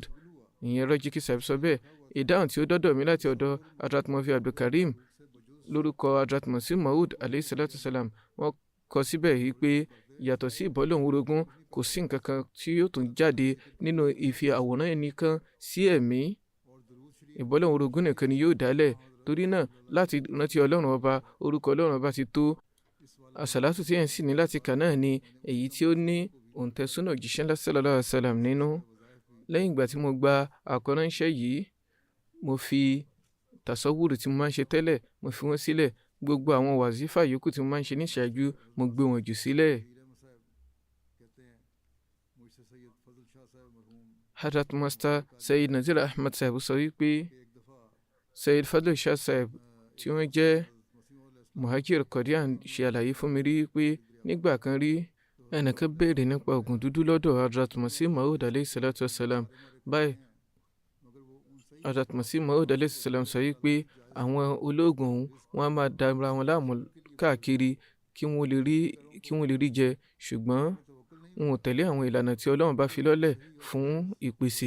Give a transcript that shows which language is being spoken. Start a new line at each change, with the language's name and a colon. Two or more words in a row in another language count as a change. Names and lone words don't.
Yoruba: Ìyẹn Rọ́jíkì Sahib sọ bẹ́ẹ̀. Ìdáhùn tí ó dọ́dọ̀ mi láti ọ̀dọ̀ Hazrat Mufti Abdulkarim lórúkọ Hazrat Masih Maud
Arabic: عليه الصلاة السلام,
Yoruba: wọ́n kọ síbẹ̀ yìí pé yàtọ̀ sí ìbọ́lọ́hun orogún, kò sí nǹkan kan tí yóò tún jáde nínú ìfi àwòrán ẹnìkan sí ẹ̀mí. Ìbọ́lọ́hun orogún nìkan ni yóò dálẹ̀. Torí náà láti rántí Ọlọ́run Ọba, orúkọ Ọlọ́run Ọba ti tó. Àsàlátù tí ẹ̀ ń sì ní láti kà náà ni èyí tí ó ní òǹtẹ̀súnà òjíṣẹ́ ńlá
Arabic: صلى الله عليه وسلم
Yoruba: nínú. Lẹ́yìn ìgbà tí mo gba àkọ́ránṣẹ́ yìí, mo fi tàsọ́wùrù tí mo máa ń ṣe tẹ́lẹ̀, mo fi wọ́n sílẹ̀. Gbogbo àwọn wàzífà yòókù tí mo máa ń ṣe ní ìṣáájú, mo gbé wọn jù sílẹ̀. Hazrat Master Sayyid Nazir Ahmad Sahib sọ wípé Sayyid Fadl Shah Sahib tí wọ́n jẹ́ Muhajir Qadian ṣe àlàyé fún mi rí pé nígbà kan rí ẹnìkan béèrè nípa ògùn dúdú lọ́dọ̀ Hazrat Masih Maud
Arabic: عليه الصلاة والسلام.
Yoruba: Báyìí Hazrat Masih Maud
Arabic: عليه السلام
Yoruba: sọ wípé àwọn ológun wọn á máa dára wọn láàmú káàkiri kí wọ́n lè rí jẹ, ṣùgbọ́n wọn ò tẹ̀lé àwọn ìlànà tí Ọlọ́run bá fi lọ́lẹ̀ fún ìpèsè.